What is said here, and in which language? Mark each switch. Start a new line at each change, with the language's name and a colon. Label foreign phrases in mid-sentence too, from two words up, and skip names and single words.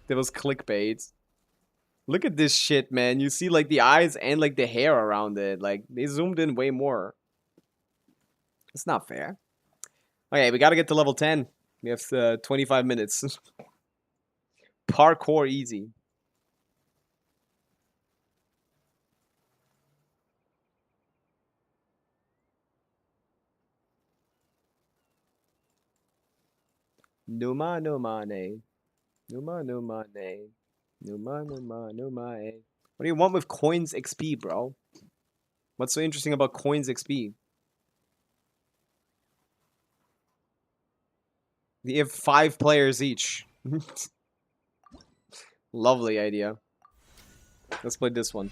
English: That was clickbait. Look at this shit, man. You see, like, the eyes and, like, the hair around it. Like, they zoomed in way more. It's not fair. Okay, we gotta get to level 10. We have 25 minutes. Parkour easy.
Romanian: Numa Numa Ne. Numa Numa Ne. Numa Numa Numa Ne.
English: What do you want with coins XP, bro? What's so interesting about coins XP? You have 5 players each. Lovely idea. Let's play this one.